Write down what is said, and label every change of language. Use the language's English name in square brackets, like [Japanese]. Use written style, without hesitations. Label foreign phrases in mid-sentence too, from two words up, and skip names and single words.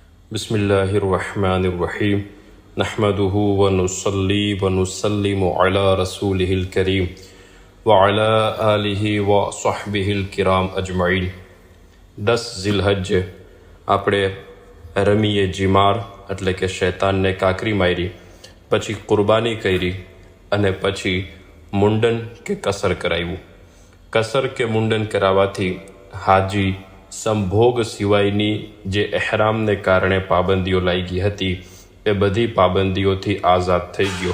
[Arabic] بسم الله الرحمن الرحيم نحمده ونصلي ونسلم على رسوله الكريم وعلى آله وصحبه الكرام أجمعين. [Gujarati] 10 ઝિલહજ આપણે [Arabic] رمي الجمار [Gujarati] એટલે કે શૈતાનને કાકરી મારી, પછી કુરબાની કરી અને પછી મુંડન કે કસર કરાવ્યું। કસર કે મુંડન કરાવવાથી હાજી સંભોગ સિવાયની જે એહરામને કારણે પાબંદીઓ લાગી હતી એ બધી પાબંદીઓથી આઝાદ થઈ ગયો।